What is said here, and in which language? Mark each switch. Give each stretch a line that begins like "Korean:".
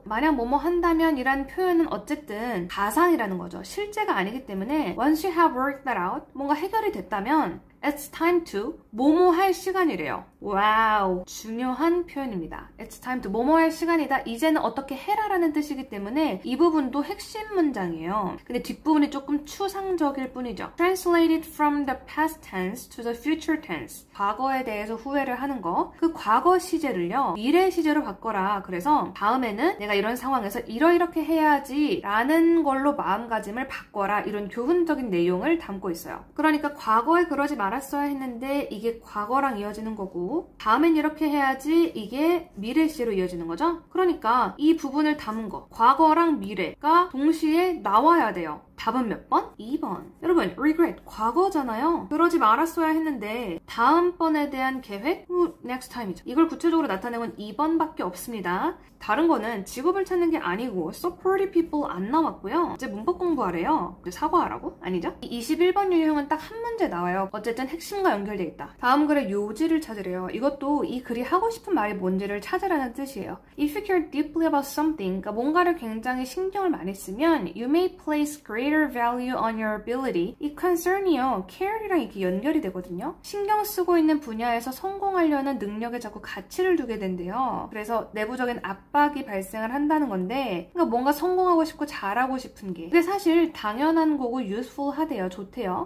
Korean: 만약 뭐뭐 한다면 이란 표현은 어쨌든 가상이라는 거죠. 실제가 아니기 때문에 once you have worked that out 뭔가 해결이 됐다면 It's time to 뭐뭐 할 시간이래요. 와우, 중요한 표현입니다. It's time to 뭐뭐 할 시간이다. 이제는 어떻게 해라라는 뜻이기 때문에 이 부분도 핵심 문장이에요. 근데 뒷부분이 조금 추상적일 뿐이죠.
English: Translated from the past tense to the future tense.
Korean: 과거에 대해서 후회를 하는 거. 그 과거 시제를요, 미래 시제로 바꿔라. 그래서 다음에는 내가 이런 상황에서 이러이렇게 해야지 라는 걸로 마음가짐을 바꿔라. 이런 교훈적인 내용을 담고 있어요. 그러니까 과거에 그러지 말았어야 했는데 이게 과거랑 이어지는 거고, 다음엔 이렇게 해야지 이게 미래 시제로 이어지는 거죠. 그러니까 이 부분을 담은 거, 과거랑 미래가 동시에 나와야 돼요. 답은 몇 번? 2번. 여러분, regret, 과거잖아요. 그러지 말았어야 했는데 다음번에 대한 계획?
English: next time이죠.
Korean: 이걸 구체적으로 나타낸 건 2번밖에 없습니다. 다른 거는 직업을 찾는 게 아니고 supportive people 안 나왔고요. 이제 문법 공부하래요. 사과하라고? 아니죠? 21번 유형은 딱 한 문제 나와요. 어쨌든 핵심과 연결돼 있다. 다음 글의 요지를 찾으래요. 이것도 이 글이 하고 싶은 말이 뭔지를 찾으라는 뜻이에요.
English: If you care deeply about something, 그러니까 뭔가를 굉장히 신경을 많이 쓰면 you may place greater value on your ability.
Korean: 이 concern이요, care이랑 이렇게 연결이 되거든요. 신경 쓰고 있는 분야에서 성공하려는 능력에 자꾸 가치를 두게 된대요. 그래서 내부적인 압박이 발생을 한다는 건데, 그러니까 뭔가 성공하고 싶고 잘하고 싶은 게, 근데 사실 당연한 거고 useful 하대요. 좋대요.